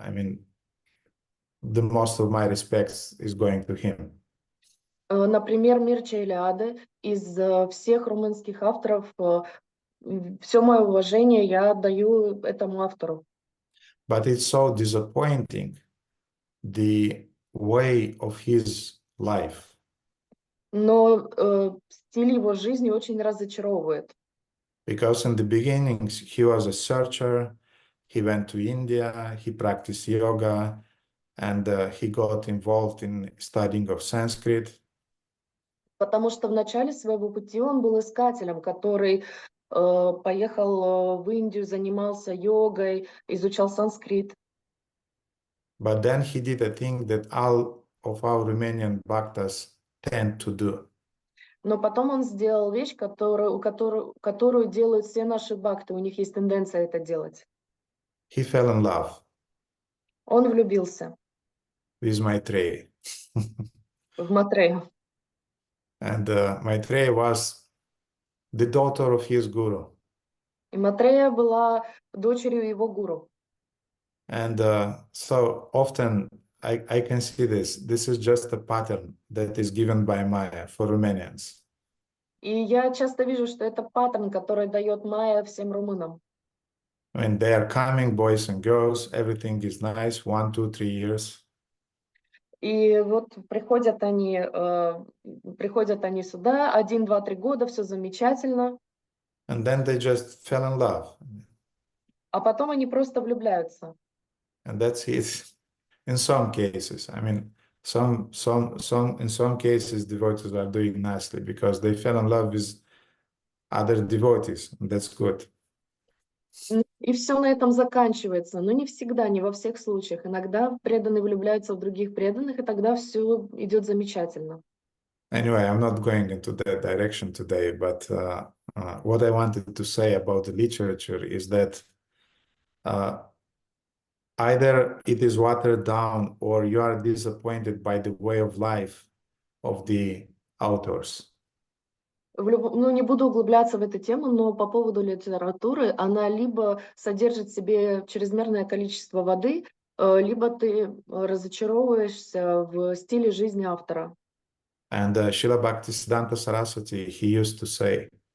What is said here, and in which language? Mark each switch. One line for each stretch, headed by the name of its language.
English: I mean, the most of my respects is going to him.
Russian: Например, Мирча Илиаде, из всех румынских авторов, все мое уважение я отдаю этому автору.
English: But it's so disappointing, the way of his life.
Russian: Но стиль его жизни очень разочаровывает.
English: Because in the beginnings, he was a searcher, he went to India, he practiced yoga, and he got involved in studying of Sanskrit.
Russian: Потому что в начале своего пути он был искателем, который поехал в Индию, занимался йогой, изучал санскрит.
English: But then he did a thing that all of our Romanian bhaktas tend to do.
Russian: Но потом он сделал вещь, которую делают все наши бхакты, у них есть тенденция это делать.
English: He fell in love.
Russian: Он влюбился.
English: With Maitreya.
Russian: В Матрею.
English: And Maitreya was the daughter of his guru.
Russian: И Матрея была дочерью его гуру.
English: And so often I can see this. This is just a pattern that is given by Maya for Romanians.
Russian: И я часто вижу, что это паттерн, который дает Майя всем румынам.
English: When they are coming, boys and girls, everything is nice, 1, 2, 3 years.
Russian: И вот приходят они сюда, 1, 2, 3 года, все замечательно.
English: And then they just fell in love.
Russian: А потом они просто влюбляются.
English: And that's it. In some cases, I mean, in some cases, devotees are doing nicely because they fell in love with other devotees. And that's good.
Russian: И все на этом заканчивается, но не всегда, не во всех случаях. Иногда преданные влюбляются в других преданных, и тогда все идет замечательно.
English: Anyway, I'm not going into that direction today, but what I wanted to say about the literature is that either it is watered down or you are disappointed by the way of life of the authors.
Russian: Ну, не буду углубляться в эту тему, но по поводу литературы, она либо содержит в себе чрезмерное количество воды, либо ты разочаровываешься в стиле жизни автора.
English: And Srila Bhaktisiddhanta Saraswati, he used to say,